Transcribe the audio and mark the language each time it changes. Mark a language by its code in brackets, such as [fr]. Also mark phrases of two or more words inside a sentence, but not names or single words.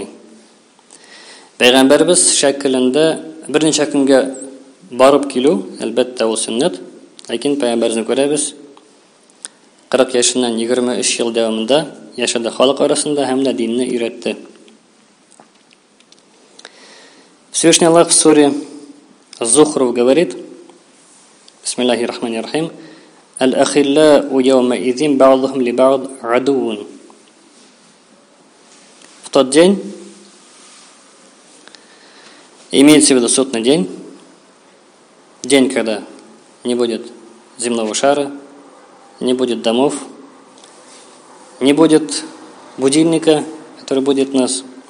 [tt] Пәйгамбәрбез шәкелендә берничә көнгә барып килү, әлбәттә ул сөннәт, ләкин пәйгамбәрне күрәбез 40 яшеннән 23 ел дәвамында яшәде халык арасында һәм дә динне өйрәтте. [ru] Всевышний Аллаһ в суре Зухруф говорит: [ar] بسم الله الرحمن الرحيم. الأخلاء يومئذ بعضهم لبعض عدو. [ru] В тот день, имеется в виду судный день, день, когда не будет земного шара, не будет домов, не будет будильника, который будет нас,